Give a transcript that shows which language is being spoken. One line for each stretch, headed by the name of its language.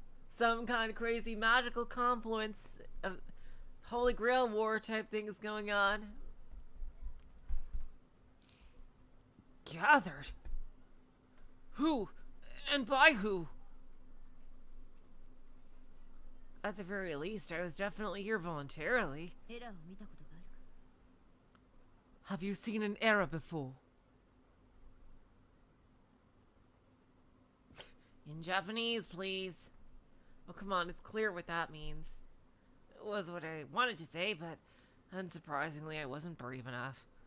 English: Some kind of crazy magical confluence of Holy Grail War type things going on. Gathered? Who? And by who? At the very least, I was definitely here voluntarily.
Japanese: エラーを見たことがあるか
English: Have you seen an error before? In Japanese, please. Oh, come on, it's clear what that means. It was what I wanted to say, but unsurprisingly, I wasn't brave enough.